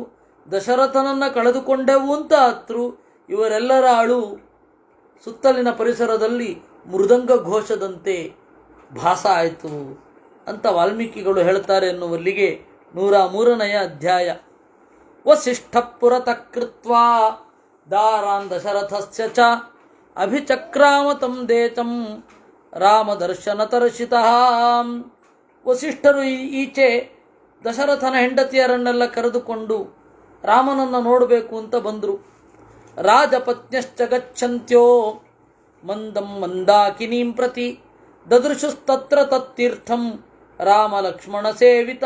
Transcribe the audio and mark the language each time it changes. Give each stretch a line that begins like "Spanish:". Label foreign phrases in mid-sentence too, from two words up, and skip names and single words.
Kannada: ದಶರಥನನ್ನು ಕಳೆದುಕೊಂಡೆವು ಅಂತ ಅತ್ರು. ಇವರೆಲ್ಲರ ಅಳು ಸುತ್ತಲಿನ ಪರಿಸರದಲ್ಲಿ ಮೃದಂಗ ಘೋಷದಂತೆ ಭಾಸ ಆಯಿತು ಅಂತ ವಾಲ್ಮೀಕಿಗಳು ಹೇಳ್ತಾರೆ ಎನ್ನುವಲ್ಲಿಗೆ 103ನೇ ಅಧ್ಯಾಯ.
Sanskrit: ವಸಿಷ್ಠ ಪುರತಃ ಕೃತ್ವಾ ದಾರಾನ್ ದಶರಥಸ್ಯ ಚ ಅಭಿಚಕ್ರಾಮ ತಂ ದೇಶಂ ರಾಮದರ್ಶನತರ್ಷಿತಃ.
Kannada: ವಸಿಷ್ಠರು ಈಚೆ ದಶರಥನ ಹೆಂಡತಿಯರನ್ನೆಲ್ಲ ಕರೆದುಕೊಂಡು ರಾಮನನ್ನು ನೋಡಬೇಕು ಅಂತ ಬಂದರು.
Sanskrit: ರಾಜಪತ್ನ್ಯಶ್ಚ ಗಚ್ಚಂತ್ಯೋ ಮಂದಂ ಮಂದಾಕಿನೀಂ ಪ್ರತಿ ದದೃಶುಸ್ತತ್ರ ತತ್ತೀರ್ಥಂ ರಾಮ ಲಕ್ಷ್ಮಣ ಸೇವಿತಂ.